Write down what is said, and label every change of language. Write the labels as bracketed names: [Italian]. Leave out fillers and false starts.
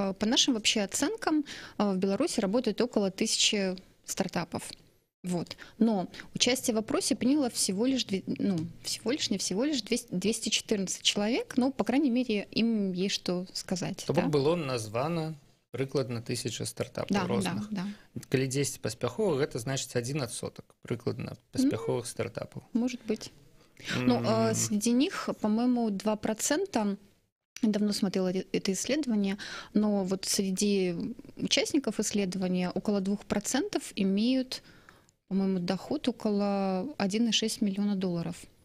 [Russian] По нашим вообще оценкам в Беларуси работает около 1000 стартапов. Вот. Но участие в опросе приняло всего лишь 214 человек, но, по крайней мере, им есть что сказать. [Belarusian] То бок было названо прыкладна 1000 стартапаў розных. [Russian] Да. [Belarusian] Калі 10 паспяховых, гэта значыць 1% прыкладна паспяховых стартапаў. [Russian] Может быть. Но среди них, по-моему, 2%. Давно смотрела это исследование, но вот среди участников исследования около 2% имеют, по-моему, доход около 1,6 миллиона долларов.